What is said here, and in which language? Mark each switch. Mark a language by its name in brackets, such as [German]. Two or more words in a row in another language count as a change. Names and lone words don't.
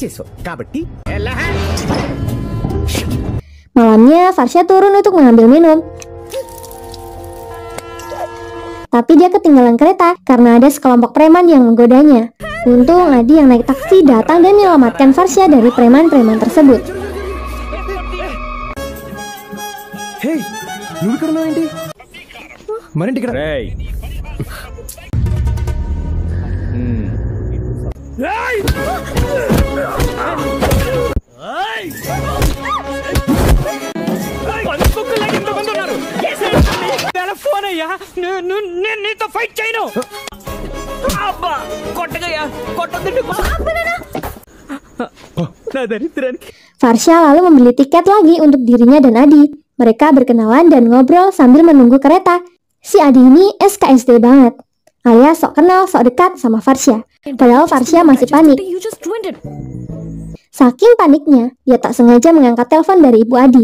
[Indonesian] Malamnya, Varsha turun untuk mengambil minum. Tapi dia ketinggalan kereta karena ada sekelompok preman yang menggodanya. Untung Adi yang naik taksi datang dan menyelamatkan Varsha dari preman-preman tersebut. [Telugu] Hey, నువ్వు ఇక్కడ ఉన్నావేంటి? మరేంటి ఇక్కడ? ఫోన్ అయ్యా, నేను నీతో ఫైట్ చేయను. అబ్బా కొట్టగయ్యా, కొట్టొద్దండి. నా దరిద్రానికి. [Indonesian] Varsha lalu membeli tiket lagi untuk dirinya dan Adi. Mereka berkenalan dan ngobrol sambil menunggu kereta. Si Adi ini SKSD banget, alias sok kenal sok dekat sama Varsha. Padahal Varsha masih panik. Saking paniknya, dia tak sengaja mengangkat telepon dari Ibu Adi.